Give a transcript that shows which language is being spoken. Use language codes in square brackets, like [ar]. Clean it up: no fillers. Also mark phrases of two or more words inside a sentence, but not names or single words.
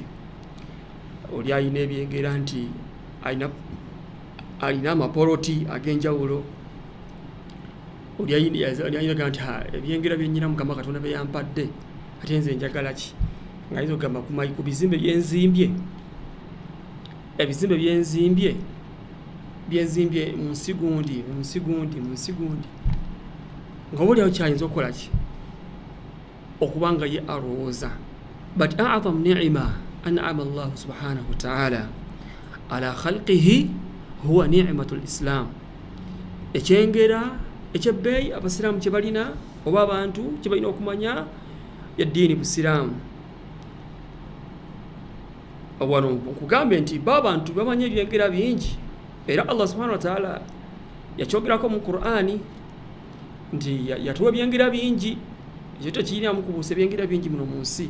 [lg] Oli alina ebyengera nti alina amapoloti ag'enjawulo, oli ayinaga nti ebyengera byennyina Mukama Katonda bye yampadde ate nze njagala ki, ng'ayinza okugamba ku bizimbe byenzimbye, ebizimbe byenzimbye mu nsi gundi ng'oba oli awo kyayinza okukola ki okubanga ye alowooza. [ar] But أعظم نعمة أنعم الله سبحانه وتعالى على خلقه هو نعمة الإسلام. [lg] Ekyengera ekyebbeeyi abasiraamu kye balina oba abantu kye balina okumanya yaddiini busiraamu. Wano nkugambe nti abantu bamanya ebyengera bingi era Allah [ar] سبحانه وتعالى [lg] yakyogerako mu Qur'ani nti yatuwa ebyengera bingi, ekyo tekirinamu kubuusa ebyengera bingi muno mu nsi.